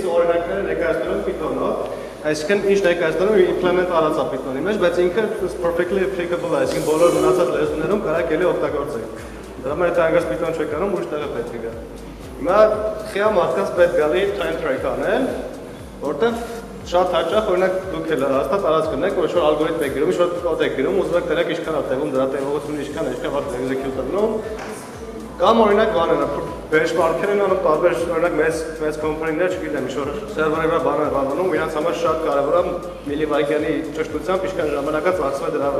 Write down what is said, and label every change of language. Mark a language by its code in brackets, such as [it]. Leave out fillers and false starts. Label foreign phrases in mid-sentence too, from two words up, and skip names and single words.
[hy] օրինակները ներկայացնելու Python-ով, այսինքն ինչ ներկայացնելու implement արած է Python-ի մեջ, բայց ինքը [en] perfectly applicable [hy] է, այսինքն բոլոր մնացած լեզուներում կարակ էլի օգտագործեք։ Դրա համար եթե անգամ Python չեք անում, ուրիշ տեղ է պետք է գա։ Հիմա խիա մարդկանց պետք գալի [en] time track [hy] անել, որտեղ շատ հաճախ օրինակ դուք էլ հաստատ արած կնեք, որ ինչ-որ ալգորիթմ եք գրում, ինչ-որ կոդ եք գրում, ուզում եք դրեք ինչքան է տևում, դրա տևողությունը ինչքան է, ինչքան վաղ execute անում։ Կամ օրինակ բաներ, benchmark-եր են անում, տարբեր օրինակ մեծ company-ներ, չգիտեմ, ինչ-որ սերվերի վրա բաներ անում, իրանց համար շատ կարևոր է միլիվայրկյանի ճշտությամբ ինչքան ժամանակ է ծախսվում է դրա